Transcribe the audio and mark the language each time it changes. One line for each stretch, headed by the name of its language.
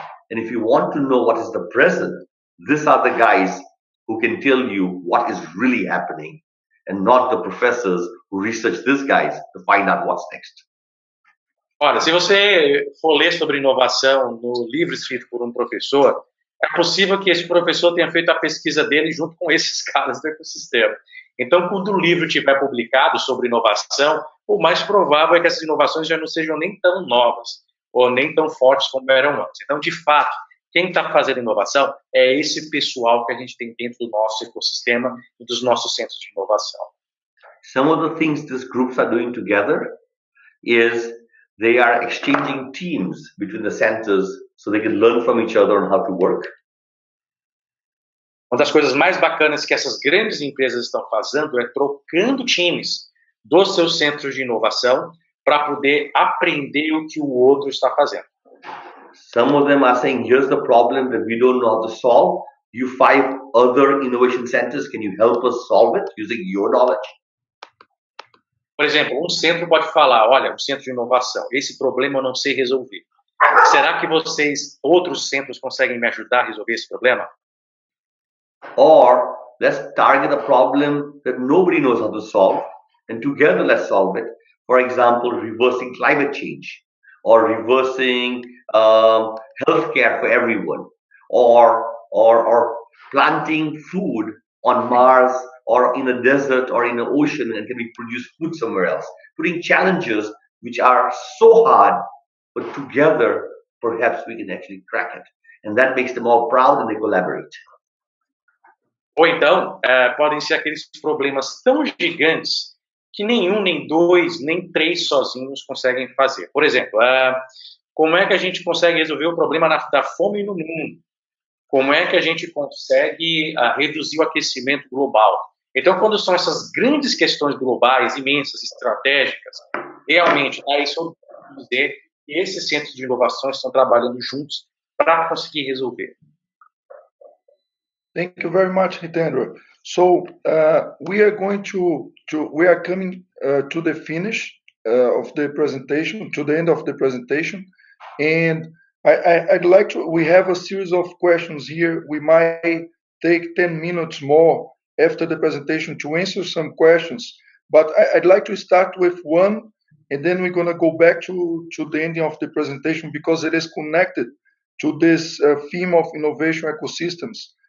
English: And if you want to know what is the present, these are the guys who can tell you what is really happening, and not the professors who research these guys to find out what's next.
Portuguese: Olha, se você for ler sobre inovação no livro escrito por um professor, é possível que esse professor tenha feito a pesquisa dele junto com esses caras do ecossistema. Então, quando o livro estiver publicado sobre inovação, o mais provável é que essas inovações já não sejam nem tão novas ou nem tão fortes como eram antes. Então, de fato, quem está fazendo inovação é esse pessoal que a gente tem dentro do nosso ecossistema e dos nossos centros de inovação.
English: Some of the things these groups are doing together is they are exchanging teams between the centers so they can learn from each other on how to work.
Portuguese: Uma das coisas mais bacanas que essas grandes empresas estão fazendo é trocando times dos seus centros de inovação para poder aprender o que o outro está fazendo.
English: Some of them are saying, here's the problem that we don't know how to solve. You 5 other innovation centers, can you help us solve it using your knowledge?
Portuguese: Por exemplo, um centro pode falar, olha, um centro de inovação, esse problema eu não sei resolver. Será que vocês, outros centros, conseguem me ajudar a resolver esse problema?
English: Or let's target a problem that nobody knows how to solve, and together let's solve it. For example, reversing climate change, or reversing healthcare for everyone, or planting food on Mars or in a desert or in an ocean and can we produce food somewhere else. Putting challenges which are so hard, but together perhaps we can actually crack it. And that makes them all proud and they collaborate.
Portuguese: Ou então, podem ser aqueles problemas tão gigantes que nenhum, nem dois, nem três sozinhos conseguem fazer. Por exemplo, como é que a gente consegue resolver o problema da fome no mundo? Como é que a gente consegue reduzir o aquecimento global? Então, quando são essas grandes questões globais, imensas, estratégicas, realmente, isso eu vou dizer que esses centros de inovação estão trabalhando juntos para conseguir resolver.
English: Thank you very much, Hitendra. So we are going we are coming to the finish of the presentation, to the end of the presentation, and I'd like to. We have a series of questions here. We might take 10 minutes more after the presentation to answer some questions, but I'd like to start with one, and then we're going to go back to the ending of the presentation because it is connected to this theme of innovation ecosystems.